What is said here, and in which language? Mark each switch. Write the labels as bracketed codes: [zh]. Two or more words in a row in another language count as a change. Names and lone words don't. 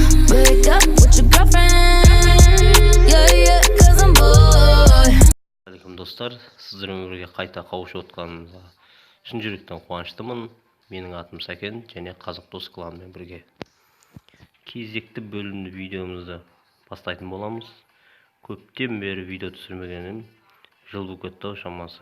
[en] Break up with your girlfriend. Yeah, 'cause I'm bored. [kk] Алейкум достар, сіздермен бірге қайта қауышып отқанымызға шын жүректен қуаныштымын. Менің атым Сәкен және Қазақ Дос кланымен бірге кезекті бөлімді видеомызды бастайтын боламыз. Көптен бері видео түсірмегенім жыл болып кетті шамасы.